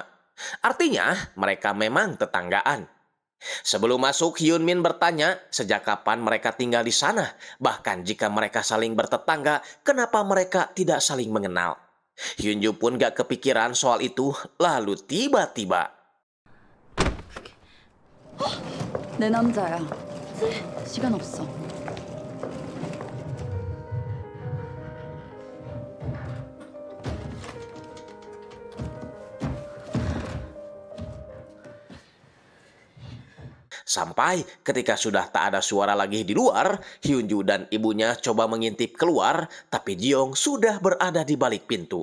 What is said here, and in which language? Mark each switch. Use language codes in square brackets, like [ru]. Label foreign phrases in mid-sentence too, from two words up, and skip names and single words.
[id] Artinya, mereka memang tetanggaan. Sebelum masuk, Hyunmin bertanya sejak kapan mereka tinggal di sana. Bahkan jika mereka saling bertetangga, kenapa mereka tidak saling mengenal? Hyunju pun gak kepikiran soal itu, lalu tiba-tiba [ko] 내 남자야. 시간 없어. [id] Sampai ketika sudah tak ada suara lagi di luar, Hyunju dan ibunya coba mengintip keluar, tapi Jiong sudah berada di balik pintu.